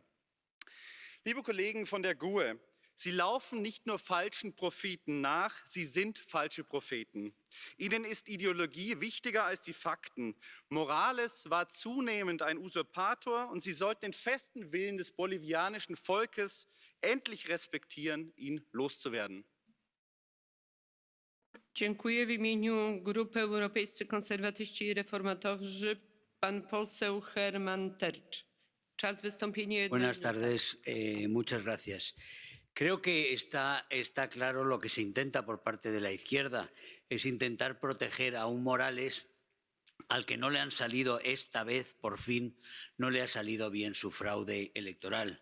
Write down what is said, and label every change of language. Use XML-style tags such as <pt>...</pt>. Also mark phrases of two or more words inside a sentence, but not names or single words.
<de>Liebe Kollegen von der GUE, Sie laufen nicht nur falschen Propheten nach, sie sind falsche Propheten. Ihnen ist Ideologie wichtiger als die Fakten. Morales war zunehmend ein Usurpator und Sie sollten den festen Willen des bolivianischen Volkes endlich respektieren, ihn loszuwerden.</de> <pl>Dziękuję. W imieniu Grupy Europejscy Konserwatyści i Reformatorzy pan poseł Herman Tercz. Czas wystąpienia 1</pl> <es>Buenas</es> <pl>minuta.</pl> <es>tardes, muchas gracias. Creo que está claro lo que se intenta por parte de la izquierda, es intentar proteger a un Morales al que no le han salido esta vez, por fin, no le ha salido bien su fraude electoral.</es>